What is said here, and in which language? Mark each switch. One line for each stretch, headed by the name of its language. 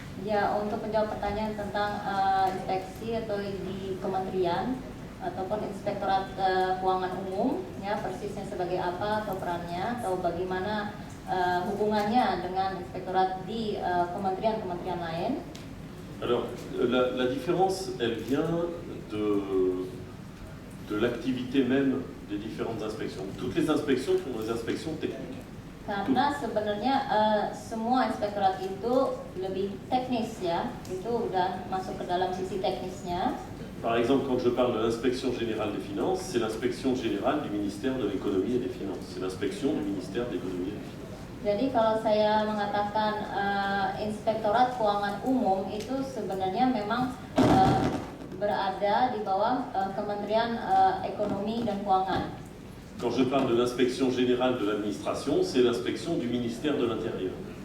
Indonesian: Ya, untuk menjawab pertanyaan tentang inspeksi atau di kementerian ataupun inspektorat keuangan umum, ya persisnya sebagai apa atau perannya atau bagaimana hubungannya dengan inspektorat di kementerian-kementerian lain.
French: Alors la différence, elle vient de l'activité même des différentes inspections. Toutes les inspections sont des inspections techniques.
Indonesian: Karena sebenarnya semua inspektorat itu lebih teknis, ya, itu udah masuk ke dalam sisi teknisnya.
French: Par exemple, quand je parle de l'inspection générale des finances, c'est l'inspection générale du ministère de l'économie et des finances. C'est l'inspection du ministère de l'économie et des finances.
Indonesian: Jadi kalau saya mengatakan Inspektorat Keuangan Umum itu sebenarnya memang berada di bawah Kementerian Ekonomi dan Keuangan.
French: Quand je parle de l'inspection générale de l'administration, c'est l'inspection du ministère de l'Intérieur.